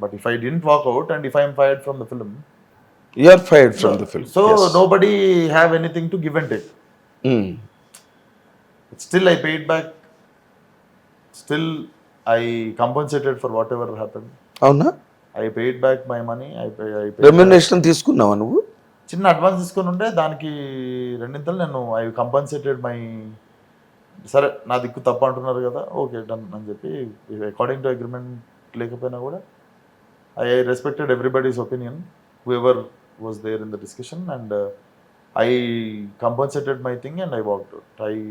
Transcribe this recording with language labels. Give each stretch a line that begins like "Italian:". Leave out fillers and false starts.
English: But if I didn't walk out and if I'm fired from the film, you are fired from the film. So yes. Nobody have anything to give and take. Still, I paid back. Still, I compensated for whatever happened.
Telugu: అవునా?
English: I paid back my money. I paid
Telugu: remuneration తీసుకున్నావా నువ్వు? చిన్న advance తీసుకొని ఉంటే దానికి రెండింతలు నేను
English: I compensated my,
Telugu: సరే నా దిక్కు తప్పు అంటున్నారు కదా, ఓకే డన్ అని చెప్పి
English: according to agreement
Telugu: లేకపోయినా కూడా
English: I respected everybody's opinion whoever was there in the discussion and I compensated my thing and I walked out.